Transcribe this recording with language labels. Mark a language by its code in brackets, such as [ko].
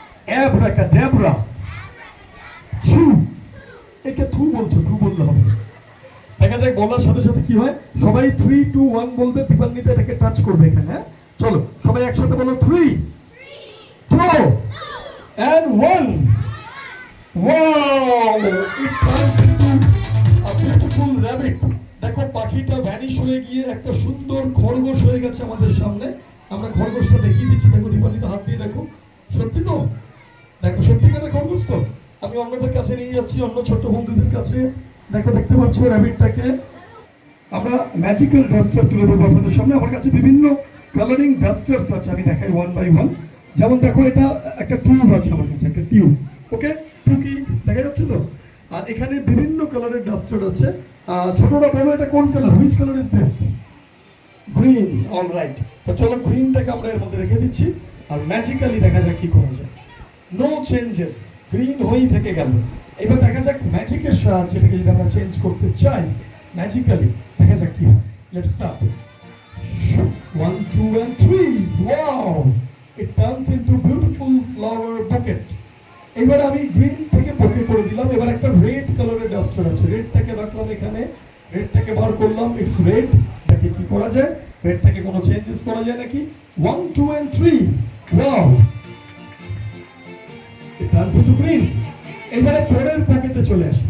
[bn] Abracadabra. ছু। একে থু বলছো, থু বললে হবে। দেখা যায় বলার সাথে সাথে কি হয়, সবাই 3 2 1 বলবে। দীপান্বিতা এটাকে টাচ করবে এখানে। হ্যাঁ চলো সবাই একসাথে বলো 3 2 and 1. Wow! [en] It turns into a beautiful rabbit. [bn] দেখো পাখিটা ভ্যানিশ হয়ে গিয়ে একটা সুন্দর খরগোশ হয়ে গেছে আমাদের সামনে। আমরা খরগোশটা দেখিয়ে দিচ্ছি। দেখো দীপান্বিতা হাত দিয়ে দেখো। সত্যি তো? দেখো সত্যিকারের খরগোশ তো। আমি অন্যদের কাছে নিয়ে যাচ্ছি, অন্য ছোট্ট বন্ধুদের কাছে। দেখো দেখতে পাচ্ছ র্যাবিটটাকে। আমরা ম্যাজিক্যাল ডাস্টার তুলে দেবো আপনাদের সামনে। আমার কাছে বিভিন্ন কালারিং ডাস্টার্স আছে, আমি দেখাই ওয়ান বাই ওয়ান। যেমন দেখো এটা একটা টিউব আছে আমার কাছে, একটা টিউব। ওকে, টুকি দেখা যাচ্ছে তো। আর এখানে বিভিন্ন কালারের ডাস্টার আছে। ছোটরা বলো এটা কোন colour? [en] Which colour is this? [bn] Green. Alright, তো চলো গ্রিনটাকে আমরা এর মধ্যে রেখে দিচ্ছি। আর ম্যাজিক্যালি দেখা যাক কি করা যায়। নো চেঞ্জেস, গ্রিন হয়েই থেকে গেল। এবার দেখা যাক ম্যাজিকের সাহায্যে এটাকে যদি আমরা চেঞ্জ করতে চাই ম্যাজিক্যালি, দেখা যাক কি হয়। [en] Let's start. 1 2 and 3. Wow! It turns into beautiful flower bouquet. [bn] এবার আমি গ্রিন থেকে বোকে করে দিলাম। এবার একটা রেড কালারের ডাস্টার আছে, রেডটাকে রাখলাম এখানে। রেডটাকে বার করলাম, [en] It's red. [bn] এটাকে কি করা যায়? রেডটাকে কোনো চেঞ্জেস করা যায় নাকি? 1 2 and 3. Wow! [en] It turns into green. [bn] এবারে পরের পকেটে চলে আসি।